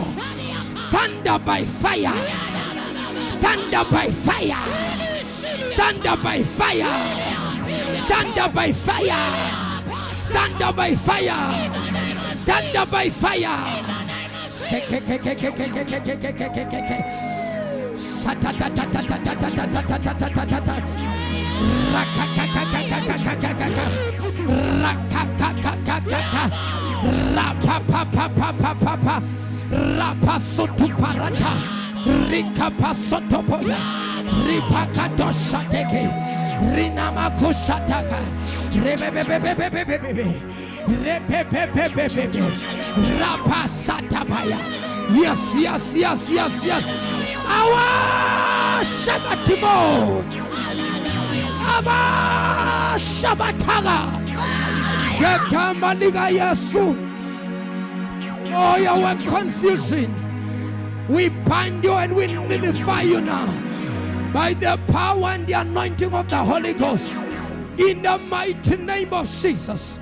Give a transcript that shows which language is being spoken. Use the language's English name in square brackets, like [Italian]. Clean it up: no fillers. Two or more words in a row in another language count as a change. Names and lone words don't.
[English] Thunder by fire. Thunder by fire. Thunder by fire. Thunder by fire. Thunder by fire. Thunder by fire. Rapasotuparata Rikapasotopoya Ripakadoshateke Rinamakushataka Rebebebebebebebebe Rebebebebebebe Rapasatabaya. Yes, yes, yes, yes, yes. Our Shabbatimo Our Shabbatanga Yakamaliga Yasu. Oh, your confusion. We bind you and we nullify you now by the power and the anointing of the Holy Ghost in the mighty name of Jesus.